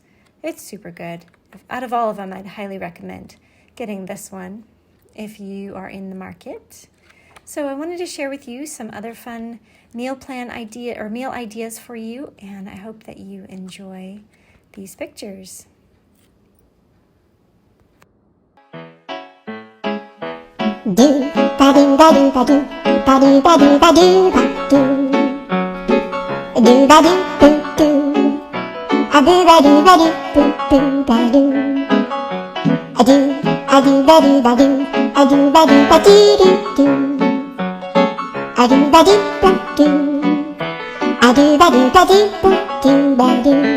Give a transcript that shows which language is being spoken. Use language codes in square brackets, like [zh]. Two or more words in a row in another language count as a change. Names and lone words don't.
[en] It's super good. Out of all of them, I'd highly recommend getting this one if you are in the market. So I wanted to share with you some other fun meal ideas for you, and I hope that you enjoy these pictures. Do ba do ba do ba do ba do ba do ba do ba do ba do do do a do ba do ba do do ba do a do ba do ba do a do ba do ba do do do a do ba do ba do a do ba do ba do do ba do